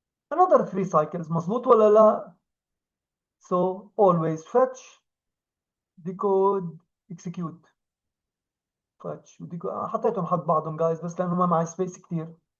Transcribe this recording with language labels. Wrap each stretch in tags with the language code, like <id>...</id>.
<en>Another 3 cycles,</en> <ar>مظبوط ولا لا?</ar> <en>So always fetch, decode, execute.</en> <ar>fetch وديكود حطيتهم حد بعضهم guys بس لأنه ما معي space كتير.</ar>